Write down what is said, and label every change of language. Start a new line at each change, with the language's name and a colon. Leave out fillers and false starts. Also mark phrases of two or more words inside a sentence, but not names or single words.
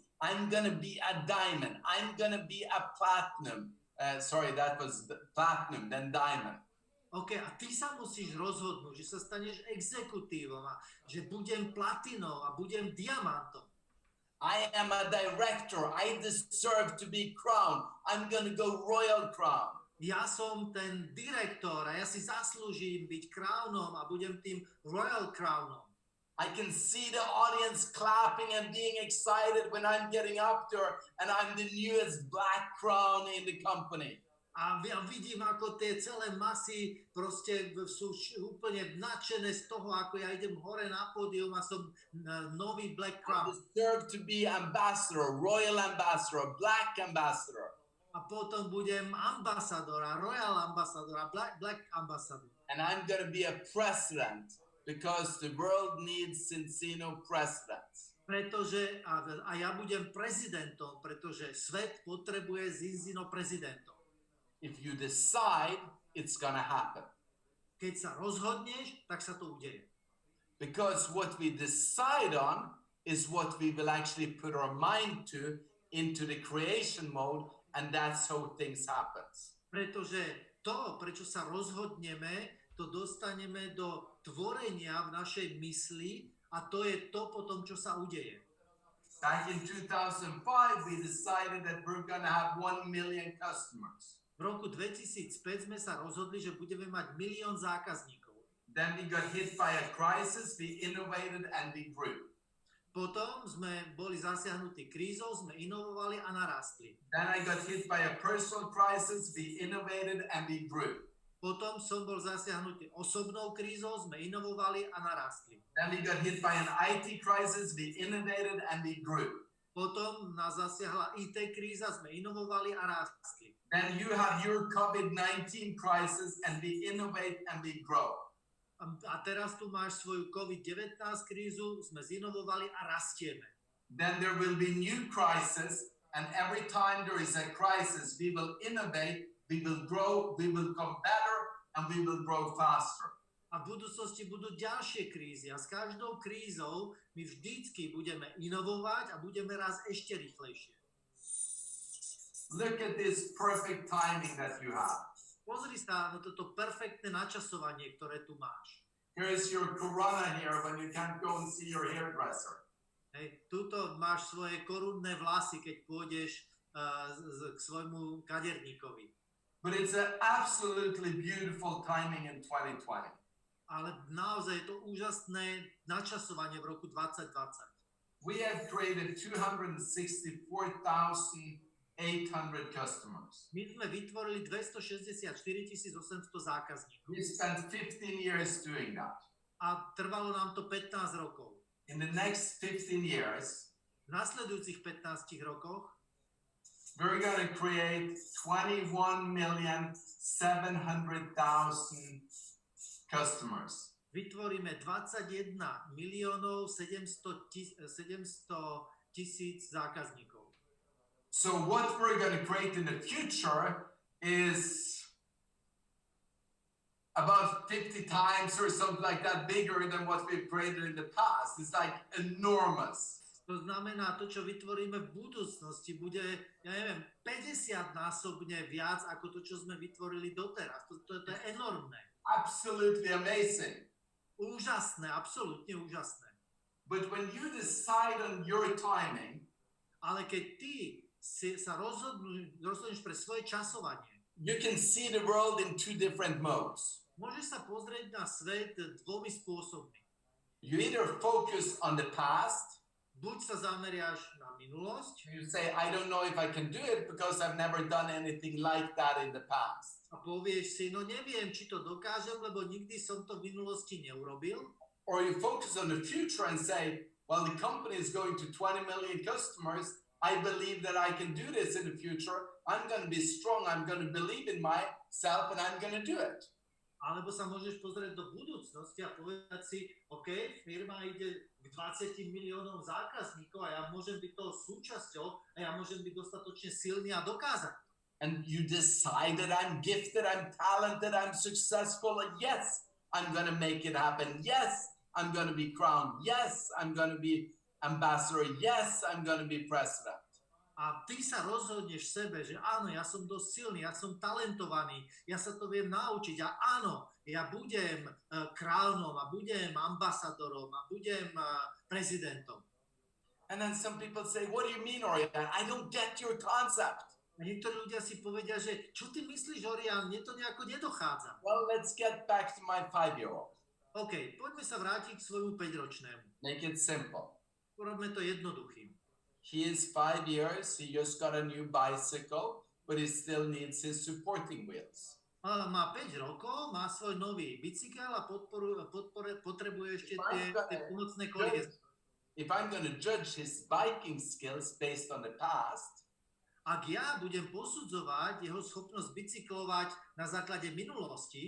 English: I'm going to be a diamond. I'm going to be a platinum. Sorry, that was platinum, then diamond.
Slovak: OK, a ty sa musíš rozhodnúť, že sa staneš exekutívom a že budem platinou a budem diamantom.
English: I am a director. I deserve to be crowned. I'm going to go royal crown.
Slovak: Ja som ten direktor a ja si zaslúžim byť crownom a budem tým
English: royal crownom. I can see the audience clapping and being excited when I'm getting up there and I'm the newest black crown in the company.
Slovak: A ja vidím, ako tie celé masy proste sú úplne nadšené z toho, ako ja idem hore na pódium a som nový
English: Black Crown. I deserve to be ambassador, royal ambassador, black ambassador.
Slovak: A potom budem ambasadora,
English: royal ambassador, black ambassador. And I'm going to be a president because the world needs Zinzino presidents.
Slovak: Pretože, a ja budem prezidentom, pretože svet potrebuje Zinzino prezidentov.
English: If you decide, it's gonna happen.
Slovak: Keď sa rozhodneš, tak sa to udeje.
English: Because what we decide on is what we will actually put our mind to into the creation mode, and that's how things happens.
Slovak: Pretože to, prečo sa rozhodneme, to dostaneme do tvorenia v našej mysli a to je to potom, čo sa udeje.
English: Back in 2005, we decided that we're going to have 1 million customers.
Slovak: V roku 2005 sme sa rozhodli, že budeme mať 1 000 000 zákazníkov.
English: Then we got hit by a crisis, we innovated and we grew.
Slovak: Potom sme boli zasiahnutí krízou, sme inovovali a narastli.
English: Then I got hit by a personal crisis, we innovated and we grew.
Slovak: Potom som bol zasiahnutý osobnou krízou, sme inovovali a narastli.
English: Then we got hit by an IT crisis, we innovated and we grew.
Slovak: Potom nás zasiahla IT kríza, sme inovovali a rástli.
English: Then you have your COVID-19 crisis and we innovate and we grow.
Slovak: A teraz tu máš svoju COVID-19 krízu, sme zinovovali a rastieme.
English: Then there will be new crisis, and every time there is a crisis, we will innovate, we will grow, we will come better, and we will grow faster.
Slovak: A v budúcnosti budú ďalšie krízy a s každou krízou my vždycky budeme inovovať a budeme raz ešte rýchlejšie.
English: Look at this perfect timing that you have.
Slovak: Pozri sa na toto perfektné načasovanie, ktoré tu máš.
English: Here is your corona here when you can't go and see your hairdresser.
Slovak: Hej, tuto máš svoje korunné vlasy, keď pôjdeš k svojmu kaderníkovi.
English: But it's an absolutely beautiful timing in 2020.
Slovak: Ale naozaj je to úžasné načasovanie v roku 2020.
English: We have created 264,800 customers.
Slovak: My sme vytvorili 264 800 zákazníkov.
English: We spent 15 years doing that.
Slovak: A trvalo nám to 15 rokov.
English: In the next 15 years,
Slovak: V nasledujúcich 15 rokoch
English: we're going to create 21,700,000 customers.
Slovak: vytvoríme 21 miliónov 700 tisíc zákazníkov.
English: So what we're going to create in the future is about 50 times or something like that bigger than what we've created in the past. It's like enormous.
Slovak: To znamená, to, čo vytvoríme v budúcnosti, bude, ja neviem, 50-násobne viac ako to, čo sme vytvorili doteraz. To je enormné.
English: Absolutely amazing.
Slovak: Úžasné, absolútne úžasné.
English: But when you decide on your timing,
Slovak: Ale keď ty sa rozhodneš pre svoje časovanie,
English: you can see the world in two different modes.
Slovak: môžeš sa pozrieť na svet dvomi spôsobmi.
English: You either focus on the past,
Slovak: Buď sa zameriaš na minulosť
English: you say, I don't know if I can do it because I've never done anything like that in the past.
Slovak: a povieš si, no neviem, či to dokážem, lebo nikdy som to v minulosti neurobil.
English: Or you focus on the future and say, well, the company is going to 20 million customers. I believe that I can do this in the future. I'm going to be strong. I'm going to believe in myself and I'm going to do it.
Slovak: Alebo sa môžeš pozrieť do budúcnosti a povedať si, OK, firma ide k 20 miliónom zákazníkov a ja môžem byť toho súčasťou a ja môžem byť dostatočne silný a dokázať.
English: And you decide that I'm gifted, I'm talented, I'm successful, and yes, I'm going to make it happen. Yes, I'm going to be crowned. Yes, I'm going to be ambassador. Yes, I'm going to be president.
Slovak: A ty sa rozhodneš v sebe, že áno, ja som dosť silný, ja som talentovaný, ja sa to viem naučiť a áno, ja budem kráľom a budem ambasadorom a budem prezidentom.
English: And then some people say, what do you mean, Orjan? I don't get your concept.
Slovak: A niektorí ľudia si povedia, že čo ty myslíš, Orjan, mne to nejako nedochádza.
English: Well, let's get back to my 5-year-old.
Slovak: OK, poďme sa vrátiť k svojmu 5-ročnému.
English: Make it simple.
Slovak: Urobme to jednoduchým.
English: He is 5 years. He just got a new bicycle, but he still needs his supporting wheels.
Slovak: Má 5 rokov, má svoj nový bicykel a potrebuje ešte tie pomocné kolieska.
English: If I'm going to judge his biking skills based on the past,
Slovak: ak ja budem posudzovať jeho schopnosť bicyklovať na základe minulosti,